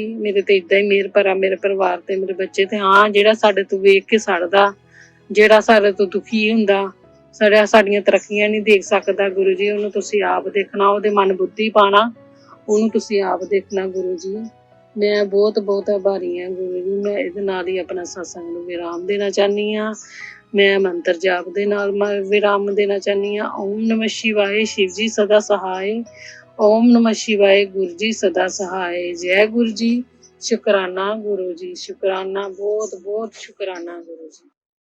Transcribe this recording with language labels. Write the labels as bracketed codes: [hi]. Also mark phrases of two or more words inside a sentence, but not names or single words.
[pa] ਮੇਰੇ ਤੇ ਏਦਾਂ ਹੀ ਮਿਹਰ ਭਰਾ ਮੇਰੇ ਪਰਿਵਾਰ ਤੇ ਮੇਰੇ ਬੱਚੇ ਤੇ। ਹਾਂ, ਜਿਹੜਾ ਸਾਡੇ ਤੋਂ ਵੇਖ ਕੇ ਸੜਦਾ, ਜਿਹੜਾ ਸਾਡੇ ਤੋਂ ਦੁਖੀ ਹੁੰਦਾ, ਸਾਡੀਆਂ ਤਰੱਕੀਆਂ ਨਹੀਂ ਦੇਖ ਸਕਦਾ ਗੁਰੂ ਜੀ, ਉਹਨੂੰ ਤੁਸੀਂ ਆਪ ਦੇਖਣਾ। ਉਹਦੇ ਮਨ ਬੁੱਧੀ ਪਾਣਾ, ਉਹਨੂੰ ਤੁਸੀਂ ਆਪ ਦੇਖਣਾ ਗੁਰੂ ਜੀ। ਮੈਂ ਬਹੁਤ ਬਹੁਤ ਆਭਾਰੀ ਹਾਂ ਗੁਰੂ ਜੀ। ਮੈਂ ਇਹਦੇ ਨਾਲ ਹੀ ਆਪਣਾ ਸਤਸੰਗ ਨੂੰ ਵਿਰਾਮ ਦੇਣਾ ਚਾਹੁੰਦੀ ਹਾਂ। ਮੈਂ ਮੰਤਰ ਜਾਪ ਦੇ ਨਾਲ ਵਿਰਾਮ ਦੇਣਾ ਚਾਹੁੰਦੀ ਹਾਂ। [sa] ॐ नमः शिवाय, [hi] शिव जी सदा सहाय। [sa] ओम नमः शिवाय, [hi] गुरु जी सदा सहाय। जय गुरु जी। शुकराना गुरु जी, शुकराना, बहुत बहुत शुकराना गुरु जी।